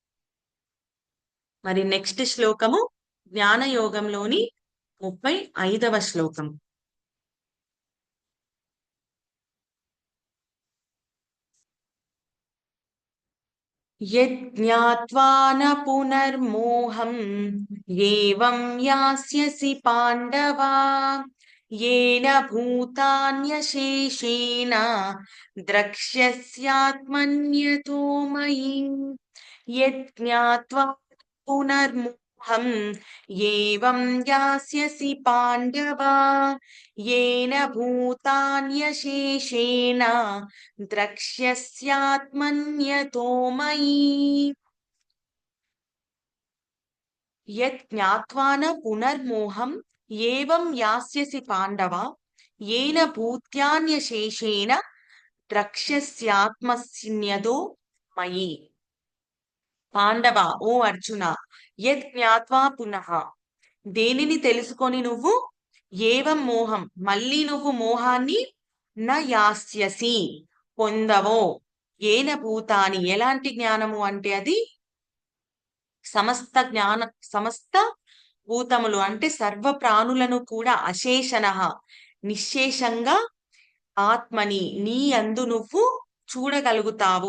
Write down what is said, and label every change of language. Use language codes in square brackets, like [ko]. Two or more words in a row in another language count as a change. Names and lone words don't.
[te] మరి నెక్స్ట్ శ్లోకము జ్ఞానయోగంలోని 35వ శ్లోకం. [sa] యజ్ఞాత్వా న పునర్మోహం ఏవం యాస్యసి పాండవా येन भूतान्यशेषेण द्रक्ष्यस्यात्मन्यतो मयि यज्ञात्वा पुनर्मोहम् एवं यास्यसि पाण्डवा येन भूतान्यशेषेण द्रक्ष्यस्यात्मन्यतो मयि यज्ञात्वा न पुनर्मोहम् ఏవం యాస్యసి పాండవ ఏన భూత్యాన్యశేషేణ ద్రక్ష్యస్యాత్మన్యతో మయి. [te] పాండవ, ఓ అర్జున, [sa] యద్ జ్ఞాత్వా పునః, [te] దేనిని తెలుసుకొని నువ్వు, [sa] ఏవం మోహం, [te] మళ్ళీ నువ్వు మోహాన్ని, [sa] న యాస్యసి, [te] పొందవో, [sa] ఏన భూతాని, [te] ఎలాంటి జ్ఞానము అంటే అది సమస్త భూతములు అంటే సర్వ ప్రాణులను కూడా అశేషణ నిశ్శేషంగా ఆత్మని నీ అందు నువ్వు చూడగలుగుతావు.